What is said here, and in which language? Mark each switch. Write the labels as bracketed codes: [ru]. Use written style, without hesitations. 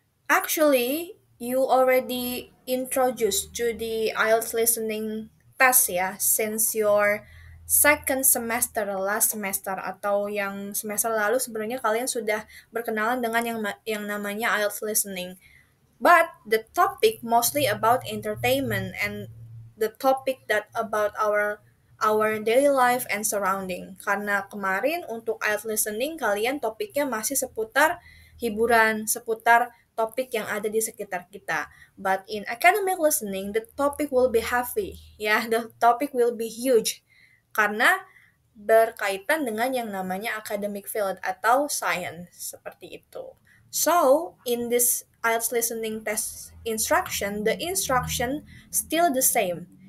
[en] Actually, you already introduced to the IELTS listening test ya, since your second semester, last semester [id] atau yang semester lalu sebenarnya kalian sudah berkenalan dengan yang namanya IELTS listening. [en] But the topic mostly about entertainment and the topic that about our daily life and surrounding. [id] Karena kemarin untuk IELTS listening kalian topiknya masih seputar hiburan, seputar topik yang ada di sekitar kita. [en] But in academic listening, the topic will be heavy. Ya, the topic will be huge. [id] Karena berkaitan dengan yang namanya academic field atau science seperti itu. [en] So, in this IELTS listening test instruction, the instruction still the same.